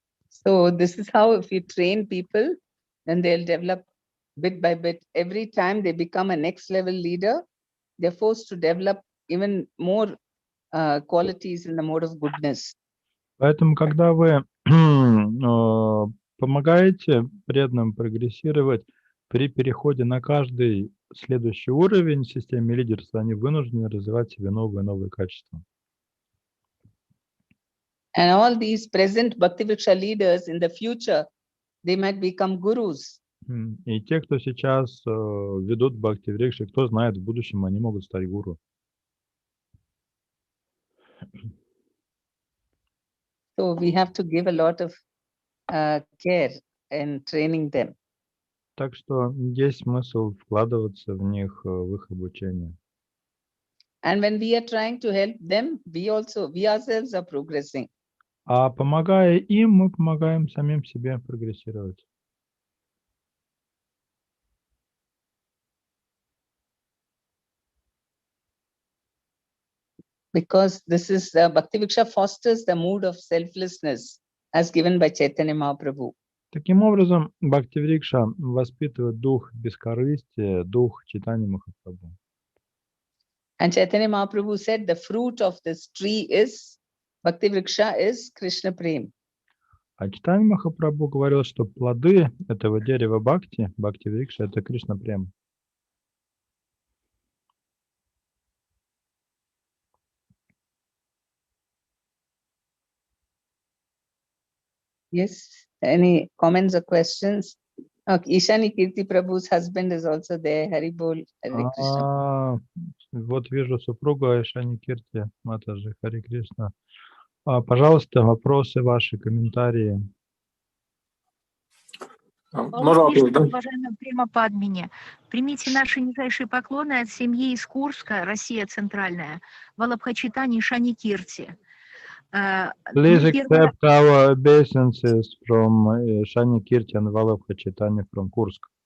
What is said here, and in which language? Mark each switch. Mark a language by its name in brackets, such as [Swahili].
[English] So this is how if you train people, then they'll develop bit by bit. Every time they become a next level leader, they're forced to develop even more qualities in the mode of goodness. [Russian] Поэтому, когда вы помогаете преданным прогрессировать при переходе на каждый следующий уровень в системе лидерства, они вынуждены развивать в себе новые и новые качества. [English] And all these present Bhakti-vriksha leaders in the future, they might become gurus. [Russian] И те, кто сейчас ведут Бхакти-врикши, кто знает, в будущем они могут стать гуру. [English] So we have to give a lot of care in training them. [Russian] Так что есть смысл вкладываться в них, в их обучение. [English] And when we are trying to help them, we ourselves are progressing. [Russian] А помогая им, мы помогаем самим себе прогрессировать. [English] Because this is Bhakti-vriksha fosters the mood of selflessness as given by Chaitanya Mahaprabhu. [Russian] Таким образом, Бхакти-врикша воспитывает дух бескорыстия, дух Чайтаньи Махапрабху. [English] And Chaitanya Mahaprabhu said the fruit of this tree is, Bhakti Vriksha is Krishna Prem. [Russian] А Чайтанья Махапрабху говорил, что плоды этого дерева Бхакти, Бхакти Врикша, это Кришна Према. [English] Yes. Any comments or questions? Okay. Ishani Kirti Prabhu's husband is also there. Hari Bol. Hare Krishna. [Russian] Вот вижу супруга Ишани Кирти, Матаджи, Хари Кришна. Пожалуйста, вопросы ваши, комментарии. Уважаемая Према Падмини, примите наши нижайшие поклоны от семьи из Курска, Россия центральная, Валабхачитани Ишани Кирти. [English] Please accept our obeisances from Shani Kirti and Vallabhachitani from Kursk.